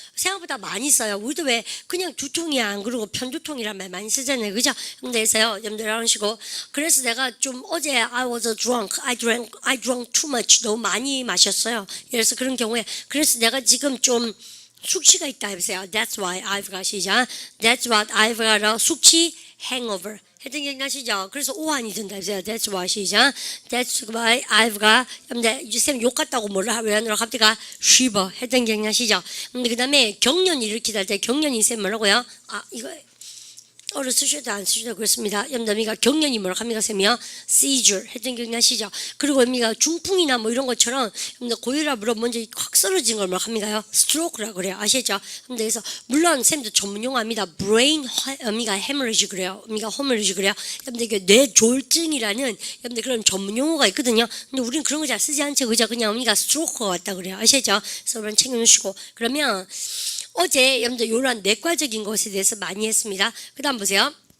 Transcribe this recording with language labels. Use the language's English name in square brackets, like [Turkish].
[Korean] 생각보다 많이 써요. 우리도 왜 그냥 두통이야 안 그러고 편두통이란 말 많이 쓰잖아요. 그죠? 그래서요 여러분들 이런 식으로 그래서 내가 좀 어제 [English] I was drunk I drank too much [Korean] 너무 많이 마셨어요. 그래서 그런 경우에 그래서 내가 지금 좀 숙취가 있다 해보세요. [English] That's why I've got [Korean] 시작. [English] That's what I've got a 숙취 hangover. [Korean] 했던 게 나시죠? 그래서 오한이 든다 해보세요. [English] That's why [Korean] 시작. [English] That's why I've got. [Korean] 근데 쌤 욕 같다고 뭐라 왜 하느라 갑자기 shiver 했던 게 나시죠? 근데 그 다음에 경련 일으키다 할 때 경련이 쌤 뭐라고요? 이거 어를 쓰셔도 안 쓰셔도 그렇습니다. 여러분들 경련이 뭐라고 합니까 쌤이요? seizure 했던 게 나시죠? 그리고 우리가 중풍이나 뭐 이런 것처럼 여러분들 고혈압으로 먼저 확 쓰러진 걸 뭐라고 합니까요? stroke라고 그래요. 아시죠? 근데 그래서 물론 쌤도 전문 용어입니다. [English] brain hemorrhage [Korean] 그래요. hemorrhage 그래요. 여러분들 이게 뇌졸증이라는 여러분들 그런 전문 용어가 있거든요. 근데 우리는 그런 거 잘 쓰지 않죠. 그죠? 그냥 stroke가 왔다 그래요. 아시죠? 그래서 여러분 챙겨놓으시고 그러면 어제 여러분들 이런 내과적인 것에 대해서 많이 했습니다. 그 다음 보세요.